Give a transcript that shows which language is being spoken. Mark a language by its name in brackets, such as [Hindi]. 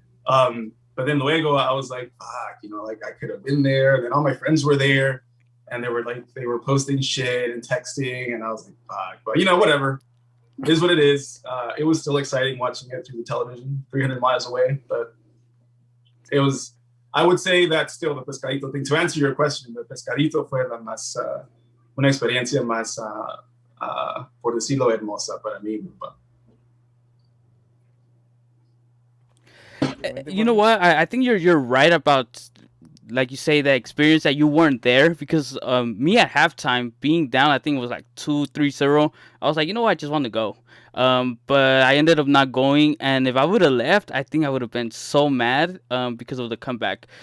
[English] But then luego, I was like, fuck, you know, like I could have been there. And then all my friends were there, and they were posting shit and texting, and I was like, fuck. But you know, whatever. It is what it is. It was still exciting watching it through the television, 300 miles away, but it was. I would say that still the Pescadito thing. To answer your question, the Pescadito [Spanish] fue la más, una experiencia más, por decirlo, hermosa para mí. [English] You know what? I think you're right about, like you say, the experience that you weren't there, because me at halftime being down, I think it was like 2-3-0. I was like, you know what, I just want to go. But I ended up not going, and if I would have left, I think I would have been so mad because of the comeback.